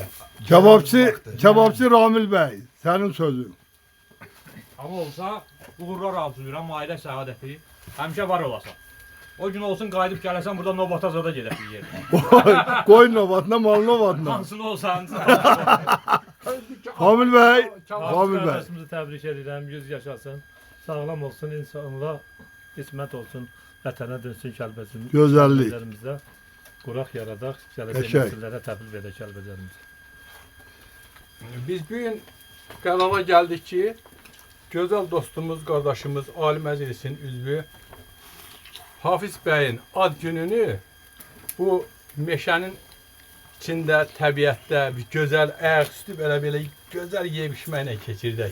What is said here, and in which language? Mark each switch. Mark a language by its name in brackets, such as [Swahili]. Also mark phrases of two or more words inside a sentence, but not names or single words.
[Turkish] Kebapçı Ramil Bey, senin sözün. [Azerbaijani] Ama olsa uğurlar arzulayıram, ailə səadəti. Həmişə var olasan. O gün olsun qayıdıb gələsən, burada Nobatazada gedək bir yerdə. Koyun novatına, mal novatına. Hansını olsan. Ramil Bey, Hafiz Ramil Bey. [Turkish] kardeşimizi tebrik ederim. Yüz yaşasın. Sağlam olsun, insanlığa hizmet olsun. [Azerbaijani] Vətənə dönsün Kəlbəcərimizdə. Gözəllik. Kəlbəcərimizdə quraq yaradaq. Gələcək Qəşəng. nəsillərə təbliğ edək Kəlbəcərimizi. Biz bugün qərara gəldik ki, gözəl dostumuz, qardaşımız, Ali Məclisin üzvü Hafiz bəyin ad gününü bu meşənin içində, təbiətdə bir gözəl ayaqüstü belə gözəl yeyib-içməklə keçirdək.